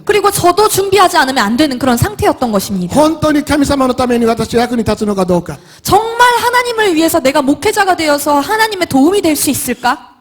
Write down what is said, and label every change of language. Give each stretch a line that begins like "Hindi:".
Korean: 그리고 저도 준비하지 않으면 안 되는 그런 상태였던 것입니다.
Japanese: 本当に神様のために私は役に立つのかどうか。
Korean: 정말 하나님을 위해서 내가 목회자가 되어서 하나님의 도움이 될 수 있을까?